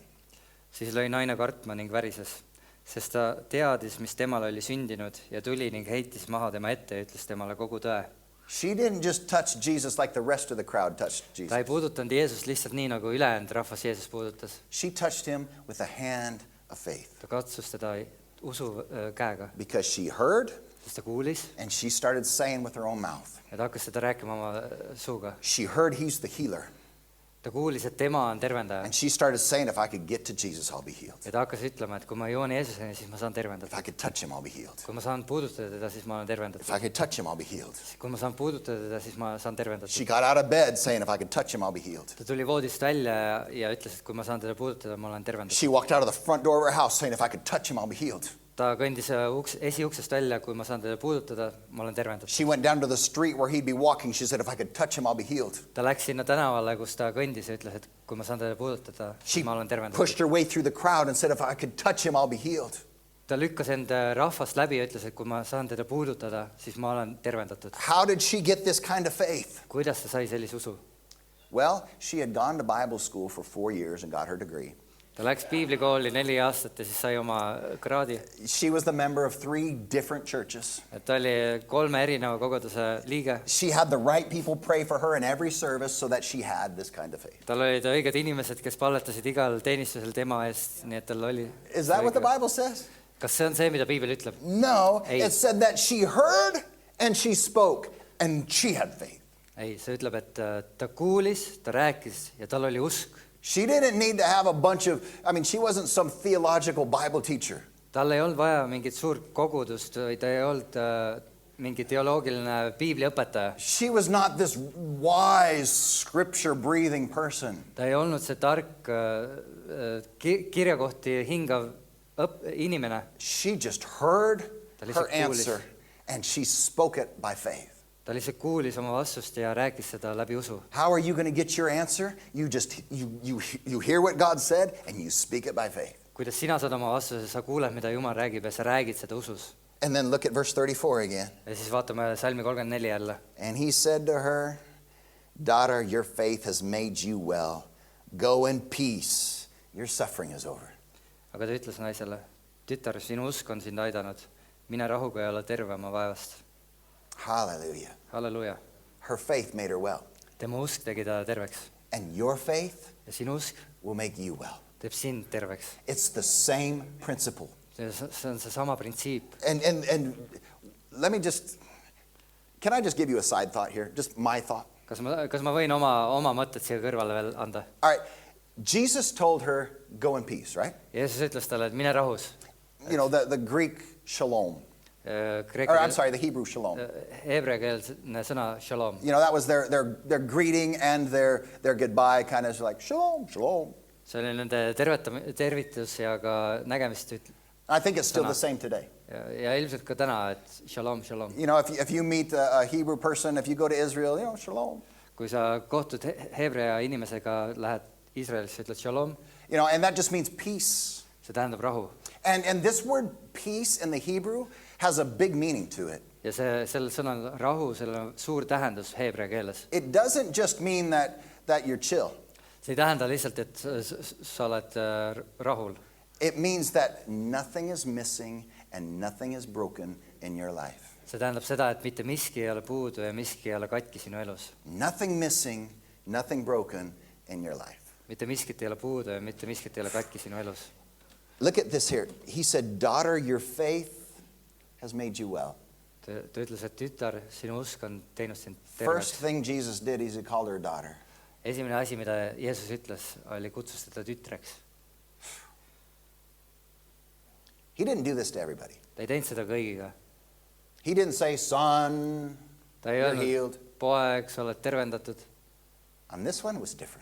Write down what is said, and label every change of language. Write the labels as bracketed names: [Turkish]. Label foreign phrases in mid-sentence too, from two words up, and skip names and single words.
[Estonian] Siis lõi naine kartma ning värises, sest ta teadis, mis temale oli sündinud ja tuli ning heitis maha tema ette ja ütles temale kogu tõe. [English] She didn't just touch Jesus like the rest of the crowd touched [Estonian] Ta [English] Jesus. [Estonian] ei puudutanud Jeesust lihtsalt nii, nagu ülejäänud rahvas Jeesus puudutas. [English] She touched him with a hand of faith [Estonian] Ta katsus teda usu käega, [English] because she heard [Estonian] sest ta kuulis [English] and she started saying with her own mouth. [Estonian] ja ta hakkas seda rääkima oma suuga. [English] She heard he's the healer. [Estonian] Ta kuulis, et tema on tervendaja. [English] And she started saying, if I could get to Jesus, I'll be healed. [Estonian] Ja ta hakkas ütlema, et kui ma jõuan Jeesuseni, siis ma saan [English] If I [Estonian] tervendatud. [English] could touch him, I'll be healed. [Estonian] Kui ma saan puudutada teda, siis ma olen [English] If [Estonian] tervendatud. [English] I could touch him, I'll be healed. [Estonian] Kui ma saan puudutada teda, siis ma saan [English] She [Estonian] tervendatud. [English] got out of bed saying, if I could touch him, I'll be healed. [Estonian] Ta tuli voodist välja ja ütles, et kui ma saan teda puudutada, ma olen tervendatud. [English] She walked out of the front door of her house saying, if I could touch him, I'll be healed. [Estonian] Ta kõndis esiuksest välja, kui ma saan teda puudutada, ma olen tervendatud. [English] She went down to the street where he'd be walking. She said, if I could touch him, I'll be healed. [Estonian] Ta läks sinna tänavale, kus ta kõndis ja ütles, et kui ma saan teda puudutada, [English] She [Estonian] siis ma olen tervendatud. [English] pushed her way through the crowd and said, if I could touch him, I'll be healed. [Estonian] ta lükkas enda rahvast läbi ja ütles, et kui ma saan teda puudutada, siis ma olen tervendatud. [English] How did she get this kind of faith? [Estonian] Kuidas ta sai sellise usu? [English] Well, she had gone to Bible school for 4 years and got her degree. [Estonian] Ta läks piiblikooli 4 aastat ja siis sai oma kraadi. [English] She was the member of 3 different churches. [Estonian] Ta oli 3 erineva koguduse liige. [English] She had the right people pray for her in every service so that she had this kind of faith. [Estonian] Tal olid õiged inimesed, kes palletasid igal teenistusel tema eest, nii et tal oli. [English] Is that what the Bible says? [Estonian] Kas see on see, mida piibel ütleb? [English] No, [Estonian] Ei. [English] it said that she heard and she spoke and she had faith. [Estonian] Ei, see ütleb, et ta kuulis, ta rääkis ja tal oli usk. [English] She didn't need to have a bunch of, she wasn't some theological Bible teacher. [Estonian] Tal ei olnud vaja mingit suurt kogudust või ta ei olnud mingi teoloogiline piibliõpetaja. [English] She was not this wise, scripture-breathing person. [Estonian] Ta ei olnud see tark, kirjakohti hingav inimene. [English] She just heard [Estonian] Ta lihtsalt [English] her answer and she spoke it by faith. [Estonian] Ta lihtsalt kuulis oma vastust ja rääkis seda läbi usu. [English] How are you going to get your answer? You hear what God said and you speak it by faith. [Estonian] Kuidas sina saad oma vastuse, sa kuuled, mida Jumal räägib ja sa räägid seda usus. [English] And then look at verse 34 again. [Estonian] Ja siis vaatame salmi 34 jälle. [English] And he said to her, daughter, your faith has made you well. Go in peace. Your suffering is over. [Estonian] Aga ta ütles naisele, tütar, sinu usk on sind aidanud. Mine rahuga ja ole terve oma vaevast. [English] Hallelujah. [Estonian] Halleluja. [English] Her faith made her well. [Estonian] Tema usk tegi ta terveks. [English] And your faith [Estonian] Ja sinu usk [English] will make you well. [Estonian] teeb sind terveks. [English] It's the same principle. [Estonian] See on see sama printsiip. [English] And let me can I just give you a side thought here? Just my thought. [Estonian] Kas ma võin oma mõtted siia kõrvale veel anda? [English] All right. Jesus told her, go in peace, right? [Estonian] Jeesus ütles talle, et mine rahus. [English] You know, the Greek shalom. The Hebrew shalom. [Estonian] Heebreakeelne sõna shalom. [English] You know, that was their greeting and their goodbye, kind of like [Hebrew] shalom, shalom. [Estonian] See oli nende tervitus ja ka nägemist. [English] I think it's still the same today. [Estonian] Ja ilmselt ka täna, et [Hebrew] shalom, shalom. [English] You know, if you meet a Hebrew person, if you go to Israel, you know, shalom. [Estonian] Kui sa kohtud heebrea inimesega, lähed Iisraelisse, ütled shalom. [English] You know, and that just means peace. [Estonian] See tähendab rahu. [English] And this word peace in the Hebrew has a big meaning to it. [Estonian] Ja sellel sõnal rahu, sellel on suur tähendus heebrea keeles. [English] It doesn't just mean that you're chill. [Estonian] See ei tähenda lihtsalt, et sa oled rahul. [English] It means that nothing is missing and nothing is broken in your life. [Estonian] See tähendab seda, et mitte miski ei ole puudu ja miski ei ole katki sinu elus. [English] Nothing missing, nothing broken in your life. [Estonian] Mitte miskit ei ole puudu ja mitte miskit ei ole katki sinu elus. [English] Look at this here. He said, daughter, your faith has made you well. [Estonian] Ta ütles, et tütar, sinu usk on teinud sind [English] First [Estonian] terveks. [English] thing Jesus did is he called her a daughter. [Estonian] Esimene asi, mida Jeesus ütles, oli kutsus teda tütreks. [English] He didn't do this to everybody. [Estonian] Ta ei teinud seda kõigiga. [English] He didn't say, son, [Estonian] Ta ei [English] you're [Estonian] öelnud, [English] healed. [Estonian] poeg, sa oled tervendatud. [English] And this one was different.